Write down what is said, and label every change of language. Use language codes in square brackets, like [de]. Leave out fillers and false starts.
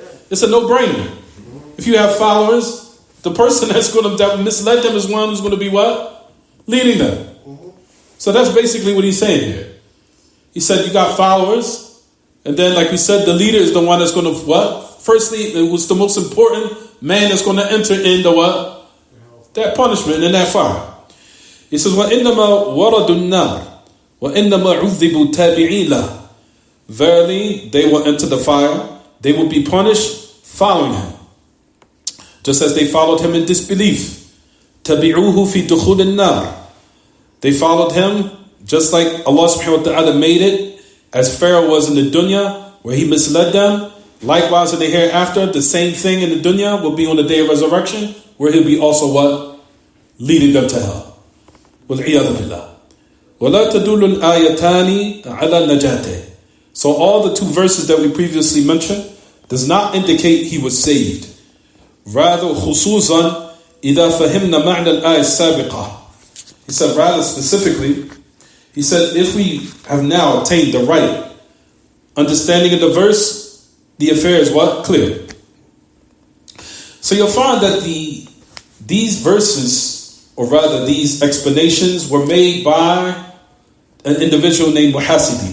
[en] It's a no-brainer. If you have followers, the person that misled them is one who's going to be what? Leading them. So that's basically what he's saying here. He said you got followers, and then like we said, the leader is the one that's going to what? Firstly, it was the most important man that's going to enter in the what? That punishment in that fire. He says, [ar] وَإِنَّمَا وَرَدُوا النَّارِ وَإِنَّمَا عُذِّبُوا تَابِعِينَ لَهُ. [en] Verily, they will enter the fire. They will be punished following him, just as they followed him in disbelief. [ar] تَبِعُوهُ فِي دُخُولِ النَّارِ. [en] They followed him just like Allah subhanahu wa ta'ala made it, as Pharaoh was in the dunya, where he misled them. Likewise in the hereafter, the same thing in the dunya will be on the day of resurrection, where he'll be also what? Leading them to hell. [ar] وَالْعِيَاذُ بِاللَّهِ. وَلَا تَدُلُّ الْآيَتَانِ عَلَى نَجَاتِهِ. [en] So all the two verses that we previously mentioned does not indicate he was saved. Rather, [ar] خصوصا إذا فهمنا معنى الآية السابقة. [en] He said rather specifically, he said if we have now attained the right understanding of the verse, the affair is what? Clear. So you'll find that these verses or rather these explanations, were made by an individual named Muhasibi.